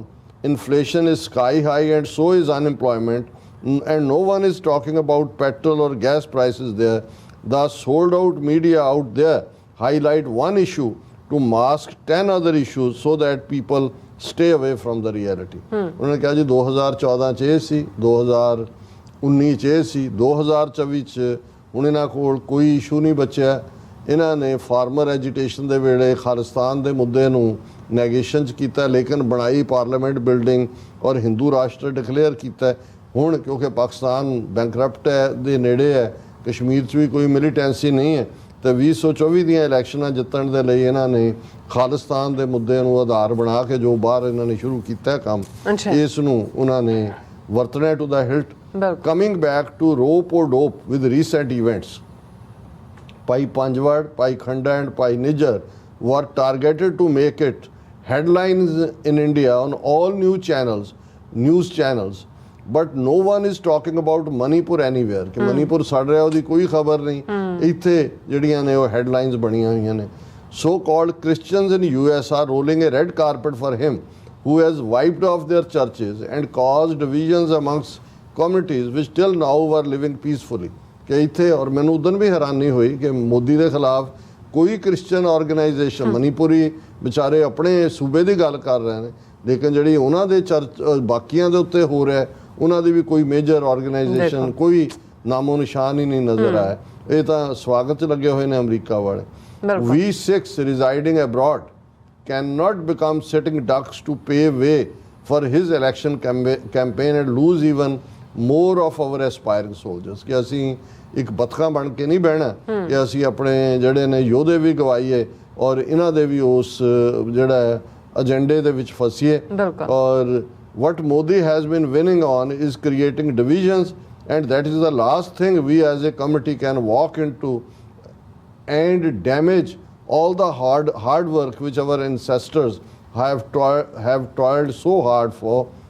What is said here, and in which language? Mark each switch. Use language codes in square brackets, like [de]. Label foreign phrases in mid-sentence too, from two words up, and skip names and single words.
[en] Inflation is sky high and so is unemployment, and no one is talking about petrol or gas prices there. The sold out media out there highlight one issue to mask 10 other issues so that people stay away from the reality. [pa] ਉਹਨਾਂ ਨੇ ਕਿਹਾ ਜੀ 2014 ਚ ਇਹ ਸੀ, 2019 ਚ ਇਹ ਸੀ, 2024 ਚ ਹੁਣ ਇਹਨਾਂ ਕੋਲ ਕੋਈ ਇਸ਼ੂ ਨਹੀਂ ਬਚਿਆ। ਇਹਨਾਂ ਨੇ [en] farmer agitation [pa] ਦੇ ਵੇਲੇ ਖਾਲਿਸਤਾਨ ਦੇ ਮੁੱਦੇ ਨੂੰ ਨੈਗੇਸ਼ਨ ਚ ਕੀਤਾ, ਲੇਕਿਨ ਬਣਾਈ [en] parliament building [pa] ਔਰ ਹਿੰਦੂ ਰਾਸ਼ਟਰ ਡਿਕਲੇਅਰ ਕੀਤਾ। ਹੁਣ ਕਿਉਂਕਿ ਪਾਕਿਸਤਾਨ ਬੈਂਕਰਪਟ ਹੈ ਦੇ ਨੇੜੇ ਹੈ, ਕਸ਼ਮੀਰ 'ਚ ਵੀ ਕੋਈ ਮਿਲੀਟੈਂਸੀ ਨਹੀਂ ਹੈ, ਤੇ 2024 ਦੀਆਂ ਇਲੈਕਸ਼ਨਾਂ ਜਿੱਤਣ ਦੇ ਲਈ ਇਹਨਾਂ ਨੇ ਖਾਲਿਸਤਾਨ ਦੇ ਮੁੱਦੇ ਨੂੰ ਆਧਾਰ ਬਣਾ ਕੇ ਜੋ ਬਾਹਰ ਇਹਨਾਂ ਨੇ ਸ਼ੁਰੂ ਕੀਤਾ ਕੰਮ, ਇਸ ਨੂੰ ਉਹਨਾਂ ਨੇ ਵਰਤਣਾ [en] to the hilt. Coming back to rope or dope with recent events, ਭਾਈ ਪੰਜਵੜ, ਭਾਈ ਖੰਡਾ ਐਂਡ ਭਾਈ ਨਿੱਜਰ were targeted to make it headlines in India on all news channels, but no one is talking about Manipur anywhere [pa] ਕਿ ਮਨੀਪੁਰ ਸੜ ਰਿਹਾ ਉਹਦੀ ਕੋਈ ਖਬਰ ਨਹੀਂ। ਇੱਥੇ ਜਿਹੜੀਆਂ ਨੇ ਉਹ ਹੈਡਲਾਈਨਸ ਬਣੀਆਂ ਹੋਈਆਂ ਨੇ। [en] So called Christians in US are rolling a red carpet for him who has wiped off their churches and caused divisions amongst communities which till now were living peacefully। [pa] ਕਿ ਇੱਥੇ ਔਰ ਮੈਨੂੰ ਉਦੋਂ ਵੀ ਹੈਰਾਨੀ ਹੋਈ ਕਿ ਮੋਦੀ ਦੇ ਖਿਲਾਫ ਕੋਈ ਕ੍ਰਿਸਚਨ ਆਰਗੇਨਾਈਜੇਸ਼ਨ, ਮਨੀਪੁਰੀ ਵਿਚਾਰੇ ਆਪਣੇ ਸੂਬੇ ਦੀ ਗੱਲ ਕਰ ਰਹੇ ਨੇ, ਲੇਕਿਨ ਜਿਹੜੀ ਉਹਨਾਂ ਦੇ ਚਰਚ ਬਾਕੀਆਂ ਦੇ ਉੱਤੇ ਹੋ ਰਿਹਾ ਉਹਨਾਂ ਦੀ ਵੀ ਕੋਈ ਮੇਜਰ ਆਰਗੇਨਾਈਜੇਸ਼ਨ, ਕੋਈ ਨਾਮੋ ਨਿਸ਼ਾਨ ਹੀ ਨਹੀਂ ਨਜ਼ਰ ਆਇਆ। ਇਹ ਤਾਂ ਸਵਾਗਤ 'ਚ ਲੱਗੇ ਹੋਏ ਨੇ ਅਮਰੀਕਾ ਵਾਲੇ। [en] We Sikhs residing abroad cannot become sitting ducks to pave way for his election campaign and lose even more of our aspiring soldiers। [pa] ਕਿ ਅਸੀਂ ਇੱਕ ਬਤਖਾਂ ਬਣ ਕੇ ਨਹੀਂ ਬਹਿਣਾ ਕਿ ਅਸੀਂ ਆਪਣੇ ਜਿਹੜੇ ਨੇ ਯੋਧੇ ਵੀ ਗਵਾਈਏ ਔਰ ਇਹਨਾਂ ਦੇ ਵੀ ਉਸ ਜਿਹੜਾ ਏਜੰਡੇ ਦੇ ਵਿੱਚ ਫਸੀਏ। [en] ਔਰ what Modi has been winning on is creating divisions, and that is the last thing we as a committee can walk into and damage all the hard work which our ancestors have toiled so hard for.